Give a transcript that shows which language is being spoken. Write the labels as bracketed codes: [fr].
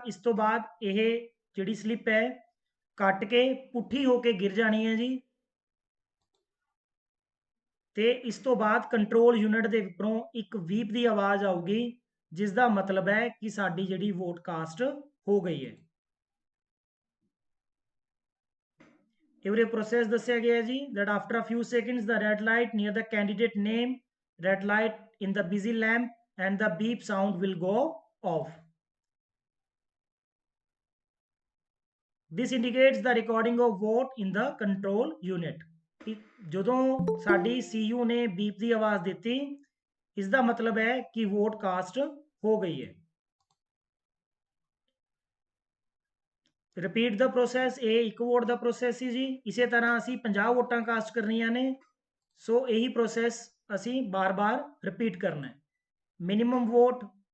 [pa] ਇਸ ਤੋਂ ਬਾਅਦ ਇਹ ਜਿਹੜੀ ਸਲਿੱਪ ਹੈ ਕੱਟ ਕੇ ਪੁੱਠੀ ਹੋ ਕੇ ਗਿਰ ਜਾਣੀ ਹੈ ਜੀ, ਤੇ ਇਸ ਤੋਂ ਬਾਅਦ ਕੰਟਰੋਲ ਯੂਨਿਟ ਦੇ ਉੱਪਰੋਂ ਇੱਕ ਵੀਪ ਦੀ ਆਵਾਜ਼ ਆਊਗੀ, ਜਿਸ ਦਾ ਮਤਲਬ ਹੈ ਕਿ ਸਾਡੀ ਜਿਹੜੀ ਵੋਟ ਕਾਸਟ ਹੋ ਗਈ ਹੈ। ਇਹ ਪ੍ਰੋਸੈਸ ਦੱਸਿਆ ਗਿਆ ਜੀ [en] that after a few seconds the red light near the candidate name, red light in the busy lamp and the beep sound will go off. This indicates the recording of vote in the control unit. [pa] ਜਦੋਂ ਸਾਡੀ CU ਨੇ beep ਦੀ ਆਵਾਜ਼ ਦਿੱਤੀ, ਇਸ ਦਾ ਮਤਲਬ ਹੈ ਕਿ vote cast ਹੋ ਗਈ ਹੈ। ਰਿਪੀਟ ਦਾ ਪ੍ਰੋਸੈਸ, ਇਹ ਇੱਕ ਵੋਟ ਦਾ ਪ੍ਰੋਸੈਸ ਸੀ ਜੀ। ਇਸੇ ਤਰ੍ਹਾਂ ਅਸੀਂ 50 ਵੋਟਾਂ ਕਾਸਟ ਕਰਨੀਆਂ ਨੇ, ਸੋ ਇਹੀ ਪ੍ਰੋਸੈਸ ਅਸੀਂ ਬਾਰ-ਬਾਰ ਰਿਪੀਟ ਕਰਨਾ ਹੈ। Minimum vote